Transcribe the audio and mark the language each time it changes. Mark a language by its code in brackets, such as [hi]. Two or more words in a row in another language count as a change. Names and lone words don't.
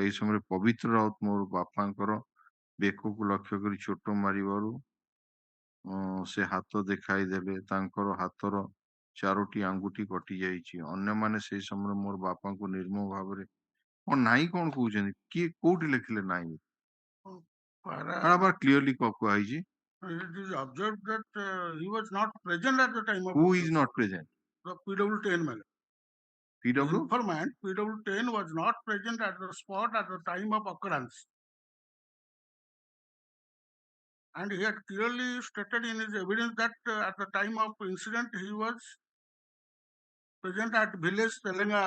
[or] ଏହି ସମୟରେ ପବିତ୍ର ରାଉତ ମୋର ବାପାଙ୍କର ବେକକୁ ଲକ୍ଷ୍ୟ କରି ଚୋଟ ମାରିବାରୁ ସେ ହାତ ଦେଖାଇ ଦେଲେ। ତାଙ୍କର ହାତର 4ଟି ଆଙ୍ଗୁଠି କଟି ଯାଇଛି। ଅନ୍ୟମାନେ ସେହି ସମୟରେ ମୋର ବାପାଙ୍କୁ ନିର୍ମମ ଭାବରେ ନାଇଁ କଣ କହୁଛନ୍ତି, କିଏ କୋଉଠି ଲେଖିଲେ ନାଇଁ? କ୍ଲିୟରଲି କୁହାଯାଇଛି। [en] It is observed that he was not present at the time of Who is not present? the PW10 man. PW? Informant PW10 was not present at the spot at the time of occurrence. And he had clearly stated in his evidence that at the time of incident he was present at village Telangana.